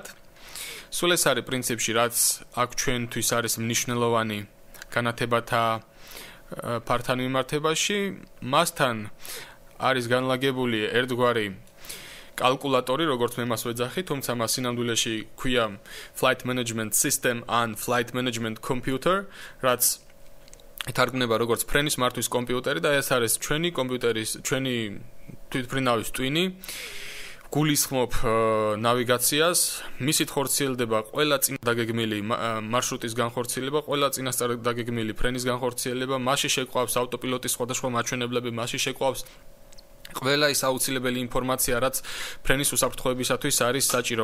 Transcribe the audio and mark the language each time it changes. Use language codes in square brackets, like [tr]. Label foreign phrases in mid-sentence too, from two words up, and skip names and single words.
[ka] სულ ეს არის პრინციპში, რაც აქ ჩვენთვის არის მნიშვნელოვანი განათებათა ფართან მიმართებაში. მასთან არის განლაგებული ერთგვარი კალკულატორი, როგორც მე მას ვეძახი, თუმცა მას სინამდვილეში ქვია [en] flight management system and flight management computer, [ka] რაც ითარგმნება როგორც ფრენის მართვის კომპიუტერი და ეს არის ჩვენი თვითმფრინავის ტვინი. გულისხმობ ნავიგაციას, მისით ხორციელდება ყველა წინა დაგეგმილი მარშრუტის განხორციელება, ყველა წინასწარ დაგეგმილი ფრენის განხორციელება, მასში შეყვავს ავტოპილოტის სხვადასხვა მაჩვენებლები, მასში შეყვავს ყველა ის აუცილებელი ინფორმაცია, რაც ფრენის უსაფრთხოებისათვის არის საჭირო.